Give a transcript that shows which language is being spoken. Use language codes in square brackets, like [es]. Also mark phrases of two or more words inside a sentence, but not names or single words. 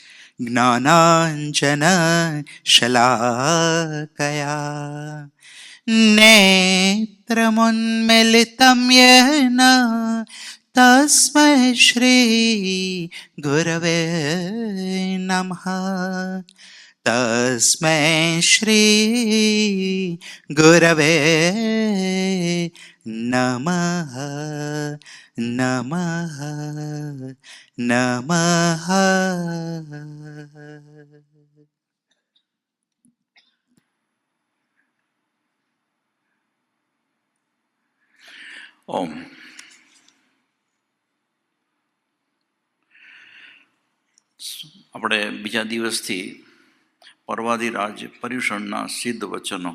[sa] ज्ञानाञ्जनशलाकया नेत्रमुन्मिलितं येन तस्मै श्री गुरवे नमः. तस्मै श्री गुरवे नमः नमः नमः. ઓમ. [gu] આપણે બીજા દિવસથી પર્વાધિરાજ પર્યુષણના સિદ્ધ વચનો,